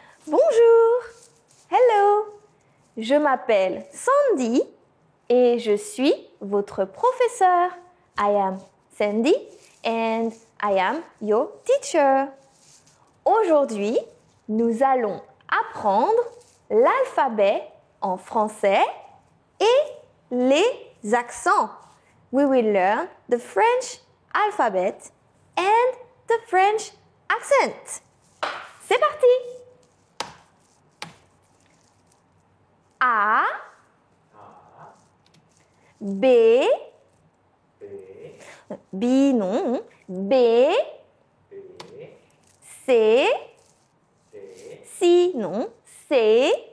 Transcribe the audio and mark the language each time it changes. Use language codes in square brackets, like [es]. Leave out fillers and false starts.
[fr] Bonjour, [en] hello, [fr] je m'appelle Sandy et je suis votre professeur. [en] I am Sandy and I am your teacher. [fr] Aujourd'hui, nous allons apprendre l'alphabet en français et les accents. [en] We will learn the French alphabet and the French accent. [fr] C'est parti! A, B, B non, B, C, si non, C,